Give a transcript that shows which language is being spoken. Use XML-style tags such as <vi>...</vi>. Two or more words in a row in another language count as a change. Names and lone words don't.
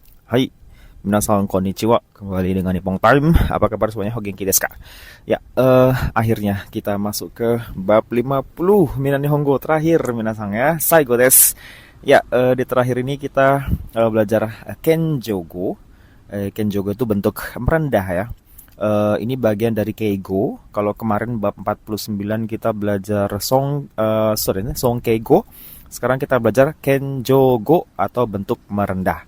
<ja>はい、皆さんこんにちは.</ja> <id>Kembali dengan Nippon Time. Apa kabar semuanya?</id> <ja>お元気ですか?</ja> <id>Ya, akhirnya kita masuk ke bab 50 Mina Nihongo terakhir minasan ya.</id> <ja>最後です.</ja> <id>Ya, di terakhir ini kita belajar Kenjogo. Kenjogo itu bentuk merendah ya. Ini bagian dari Keigo. Kalau kemarin bab 49 kita belajar Song Keigo. Sekarang kita belajar Kenjogo atau bentuk merendah.</id>